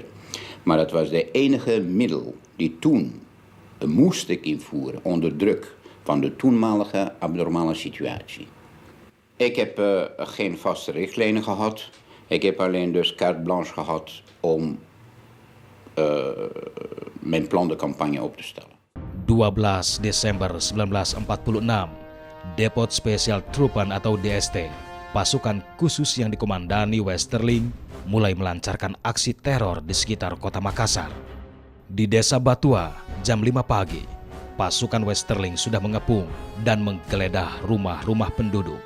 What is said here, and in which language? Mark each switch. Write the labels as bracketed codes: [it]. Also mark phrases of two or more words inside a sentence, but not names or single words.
[nl] Maar dat was de enige middel die toen moest ik invoeren onder druk van de toenmalige abnormale situatie. Ik heb geen vaste richtlijnen gehad. Ik heb alleen dus [fr] carte blanche [nl] gehad om mijn [fr] plan de campagne [nl] op te stellen. [id] 12 Desember 1946, Depot Special Truppen atau DST, pasukan khusus yang dikomandani Westerling, mulai melancarkan aksi teror di sekitar kota Makassar. Di Desa Batua, jam 5 pagi, pasukan Westerling sudah mengepung dan menggeledah rumah-rumah penduduk.